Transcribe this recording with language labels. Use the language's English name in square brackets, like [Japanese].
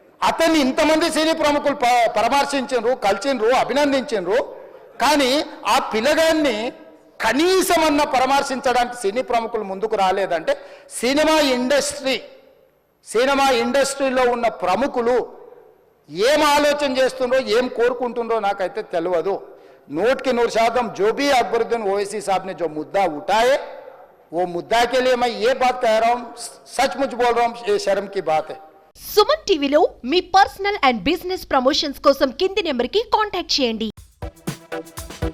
[Telugu] అతన్ని ఇంతమంది సినీ ప్రముఖులు పరామర్శించారు, కలిసిండ్రు, అభినందించారు. కానీ ఆ పిల్లగాన్ని కనీసమన్నా పరామర్శించడానికి సినీ ప్రముఖులు ముందుకు రాలేదంటే సినిమా ఇండస్ట్రీలో ఉన్న ప్రముఖులు ఏం ఆలోచన చేస్తుండ్రో, ఏం కోరుకుంటుండ్రో నాకైతే తెలియదు. [Hindi] 100% जो भी अकबरुद्दीन ओवैसी साहब ने जो मुद्दा उठाए वो मुद्दा के लिए मैं ये बात कह रहा हूँ, सचमुच बोल रहा हूँ, ये शर्म की बात है. [Telugu] సుమన్ టీవీలో మీ పర్సనల్ అండ్ బిజినెస్ ప్రమోషన్స్ కోసం కింది నెంబర్కి కాంటాక్ట్ చేయండి.